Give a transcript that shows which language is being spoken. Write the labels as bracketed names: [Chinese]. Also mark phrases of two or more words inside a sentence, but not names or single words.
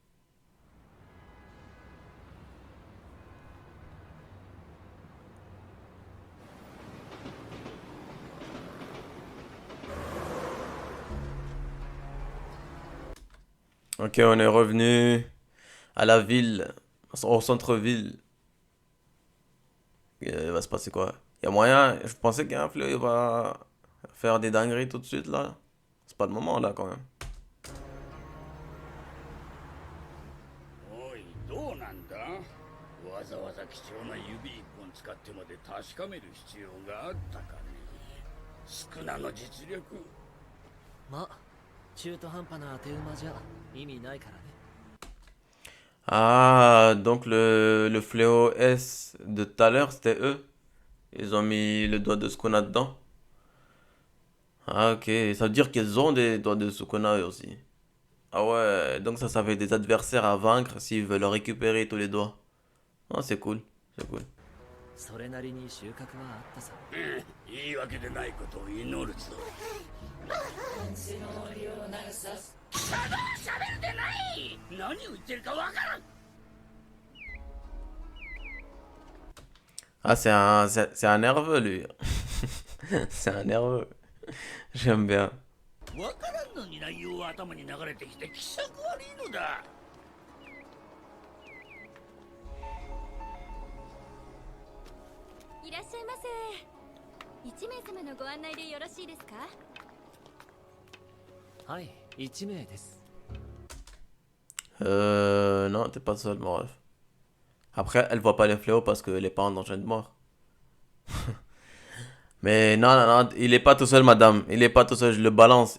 [French] Ok, on est revenu à la ville, au centre-ville. Il va se passer quoi? Il y a moyen, je pensais qu'un fleu il va faire des dingueries tout de suite là. C'est pas le moment là quand même. [Japanese] おいどうなんだわざわざ貴重な指一本使ってまで確かめる必要があったかね少なの実力ま、中途半端な当て馬じゃ意味ないからね。 [French] Ah, donc le fléau S de tout à l'heure, c'était eux. Ils ont mis le doigt de Sukuna dedans. Ah, ok. Ça veut dire qu'ils ont des doigts de Sukuna eux aussi. Ah ouais, donc ça fait des adversaires à vaincre s'ils veulent récupérer tous les doigts. Ah, c'est cool. C'est cool. [Japanese] それなりに収穫はあったさ。言い訳でないことを祈るぞしゃべるでない何を言ってるかわからん [French] Ah, c'est un nerveux lui. C'est un nerveux. J'aime bien. [Japanese] わからんのに内容は頭に流れてきて気色悪いのだいらっしゃいませ。1名様のご案内でよろしいですか？はい、1名です。 [French] Non, t'es pas seul, mon ref. Après, elle voit pas les fléaux parce qu'elle est pas en danger de mort. Mais non, non, non, il est pas tout seul, madame. Il est pas tout seul, je le balance.